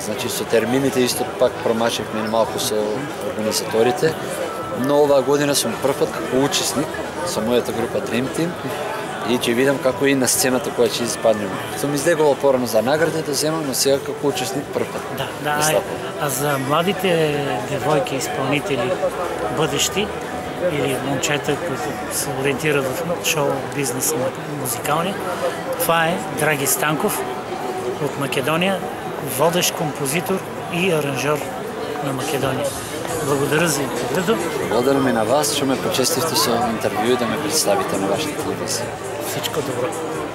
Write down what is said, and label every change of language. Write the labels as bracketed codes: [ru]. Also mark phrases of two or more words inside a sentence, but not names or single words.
[mk] Значи со термините исто пак промашивме малку со организаторите, но оваа година сум првпат како учесник со мојата група Dream Team и ќе видам како и на сцената која ќе испаднем. Сум издегувал порано за награди да земам, но сега како учесник првпат. Да. [bg] А за младите девојки исполнители бъдещи или момчета, които се ориентират в шоу бизнеса на музикалния, това е Драги Станков от Македонија, водещ композитор и аранжор на Македонија. Благодаря за интервюто. [mk] Благодарам и на вас, што ме почестивте со интервју и да ме представите на вашата телевизија. [bg] Всичко добро.